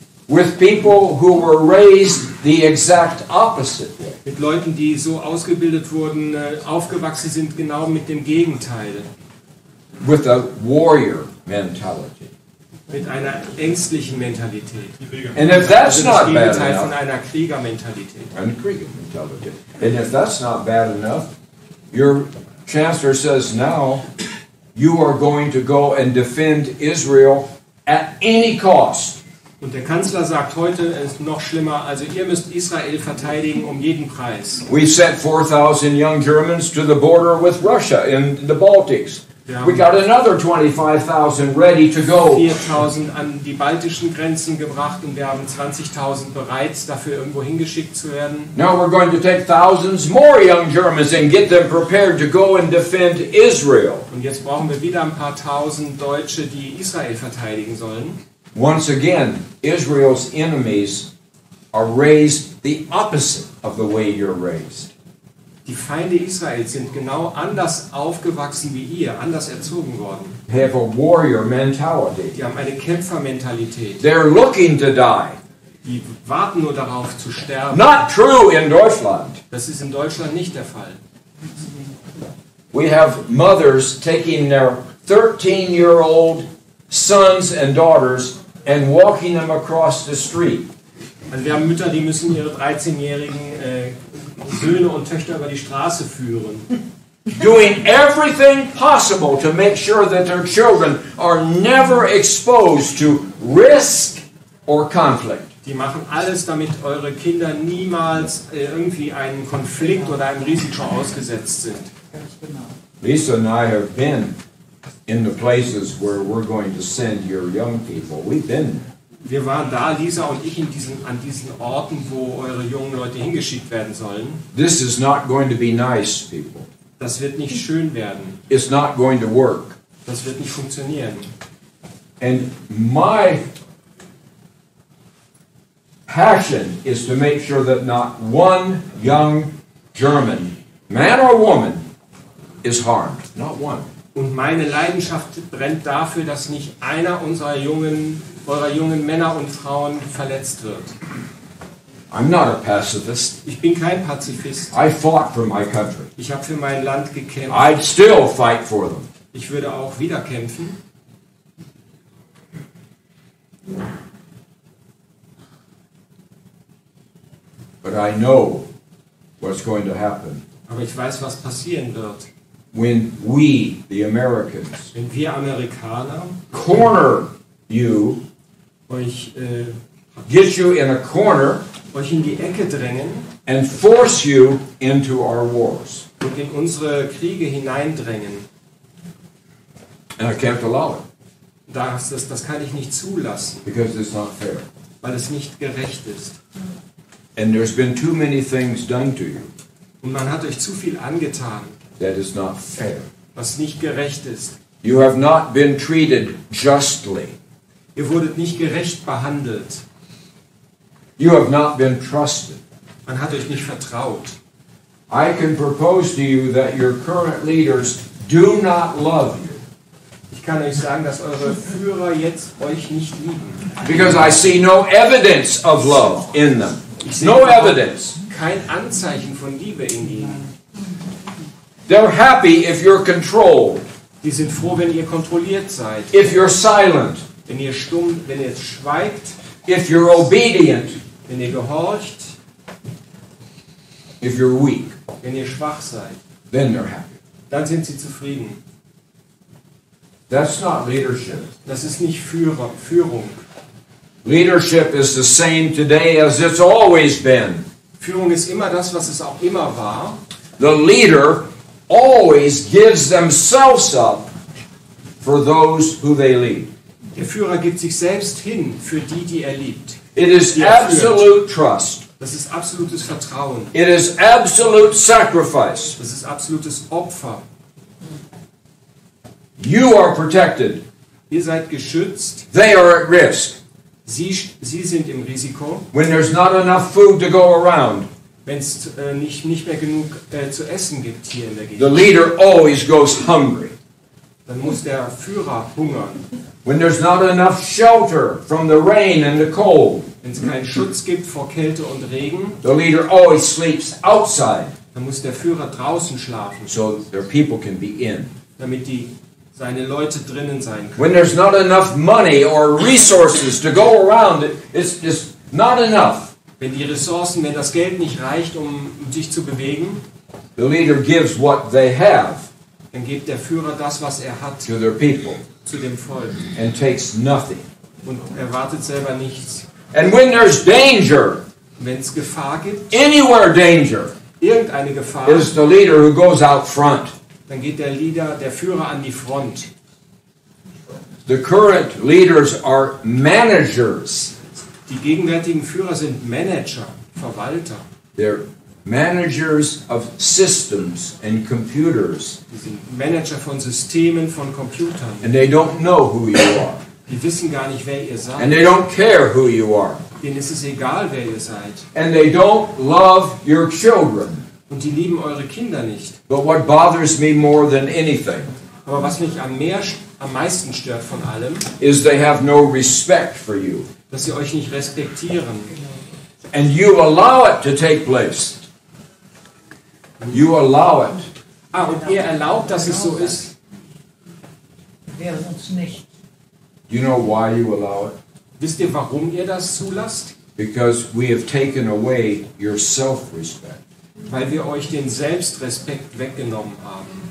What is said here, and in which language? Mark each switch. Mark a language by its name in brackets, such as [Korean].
[English] With people who were raised the exact opposite way. [German] Mit Leuten, die so ausgebildet wurden, aufgewachsen sind, genau mit dem Gegenteil. [English] With a warrior mentality. [German] Mit einer ängstlichen Mentalität. [English] And if that's [German] Also das [English] not bad [German] Gegenteil von [English] enough, [German] einer Kriegermentalität. [English] and if that's not bad enough, your chancellor says now you are going to go and defend Israel at any cost. [German] Und der Kanzler sagt heute, es ist noch schlimmer, also ihr müsst Israel verteidigen um jeden Preis. [English] We sent 4,000 young Germans to the border with Russia in the Baltics. We got another 25,000 ready to go. [German] 4.000 an die baltischen Grenzen gebracht und wir haben 20.000 bereit, dafür irgendwo hingeschickt zu werden. [English] Now we're going to take thousands more young Germans and get them prepared to go and defend Israel. [German] Und jetzt brauchen wir wieder ein paar tausend Deutsche, die Israel verteidigen sollen. [English] Once again, Israel's enemies are raised the opposite of the way you're raised. [German] Die Feinde Israels sind genau anders aufgewachsen wie ihr, anders erzogen worden. [English] They have a warrior mentality. [German] Die haben eine Kämpfermentalität. [English] They're looking to die. [German] Die warten nur darauf zu sterben. [English] Not true in Deutschland. [German] Das ist in Deutschland nicht der Fall. [English] We have mothers taking their 13-year-old sons and daughters and walking them across the street. [German] Also wir haben Mütter, die müssen ihre 13-jährigen Söhne und Töchter über die Straße führen. [English] Doing everything possible to make sure that their children are never exposed to risk or conflict. [German] Die machen alles, damit eure Kinder niemals irgendwie einem Konflikt oder einem Risiko ausgesetzt sind. [English] Lisa and I have been in the places where we're going to send your young people. We've been there. [German] Wir waren da, Lisa und ich, an diesen Orten, wo eure jungen Leute hingeschickt werden sollen. [English] This is not going to be nice, people. [German] Das wird nicht schön werden. [English] It's not going to work. [German] Das wird nicht funktionieren. [English] And my passion is to make sure that not one young German, man or woman, is harmed. Not one. [German] Und meine Leidenschaft brennt dafür, dass nicht einer eurer jungen Männer und Frauen verletzt wird. [English] I'm not a pacifist. [German] Ich bin kein Pazifist. [English] I fought for my country. [German] Ich habe für mein Land gekämpft. [English] I'd still fight for them. [German] Ich würde auch wieder kämpfen. [English] But I know what's going to happen [German] Aber ich weiß, was passieren wird, [English] when we, the Americans, [German] wenn wir Amerikaner [English] corner you, [German] euch [English] get you in a corner, [German] in die Ecke drängen [English] and force you into our wars. [German] und in unsere Kriege hineindrängen. [English] And I can't allow it [German] Das kann ich nicht zulassen, [English] because it's not fair. [German] weil es nicht gerecht ist. [English] And there's been too many things done to you [German] Und man hat euch zu viel angetan, [English] that is not fair. [German] was nicht gerecht ist. [English] You have not been treated justly. [German] Ihr wurdet nicht gerecht behandelt. [English] You have not been trusted. [German] Man hat euch nicht vertraut. [English] I can propose to you that your current leaders do not love you [German] Ich kann euch sagen, dass eure Führer jetzt euch nicht lieben. [English] because I see no evidence of love in them. No evidence. [German] Kein Anzeichen von Liebe in ihnen. [English] They're happy if you're controlled, [German] Die sind froh, wenn ihr kontrolliert seid. [English] if you're silent, [German] Wenn ihr stumm, wenn ihr schweigt, [English] if you're obedient, [German] wenn ihr gehorcht, [English] if you're weak. [German] wenn ihr schwach seid. [English] Then they're happy. [German] Dann sind sie zufrieden. [English] That's not leadership. [German] Das ist nicht Führung. [English] Leadership is the same today as it's always been. [German] Führung ist immer das, was es auch immer war. [English] The leader always gives themselves up for those who they lead. [German] Der Führer gibt sich selbst hin für die, die er liebt. [English] It is [German] die er führt. [English] absolute trust. [German] Das ist absolutes Vertrauen. [English] It is absolute sacrifice. [German] Das ist absolutes Opfer. [English] You are protected. [German] Ihr seid geschützt. [English] They are at risk. [German] Sie sind im Risiko. [English] When there's not enough food to go around, [German] Wenn es nicht mehr genug zu essen gibt hier in der [English] the [German] Gegend, [English] leader always goes hungry. [German] dann muss der Führer hungern. [English] When there's not enough shelter from the rain and the cold, [German] Wenn es keinen Schutz gibt vor Kälte und Regen, [English] the leader always sleeps outside [German] dann muss der Führer draußen schlafen, [English] so their people can be in. [German] damit seine Leute drinnen sein können. [English] When there's not enough money or resources to go around, it's just not enough. [German] Wenn das Geld nicht reicht, um sich zu bewegen, [English] The leader gives what they have [German] dann gibt der Führer das, was er hat, [English] to their people [German] zu dem Volk [English] and takes nothing. [German] und erwartet selber nichts. [English] And when there's danger, [German] Wenn es Gefahr gibt, [English] anywhere danger, [German] irgendeine Gefahr, [English] it is the leader who goes out front. [German] dann geht der Führer an die Front. [English] The current leaders are managers. [German] Die gegenwärtigen Führer sind Manager, Verwalter. [English] They're managers of systems and computers. [German] Die sind Manager von Systemen, von Computern. [English] And they don't know who you are. [German] Die wissen gar nicht, wer ihr seid. [English] And they don't care who you are. [German] Denen ist es egal, wer ihr seid. [English] And they don't love your children. [German] Und die lieben eure Kinder nicht. [English] But what bothers me more than anything [German] Aber was mich am meisten stört von allem, [English] is they have no respect for you. [German] dass sie euch nicht respektieren. [English] And you allow it to take place. You allow it. [German] Und ihr erlaubt, dass es so ist. Wäre uns nicht. [English] You know why you allow it? [German] Wisst ihr, warum ihr das zulasst? [English] Because we have taken away your self-respect. [German] Weil wir euch den Selbstrespekt weggenommen haben.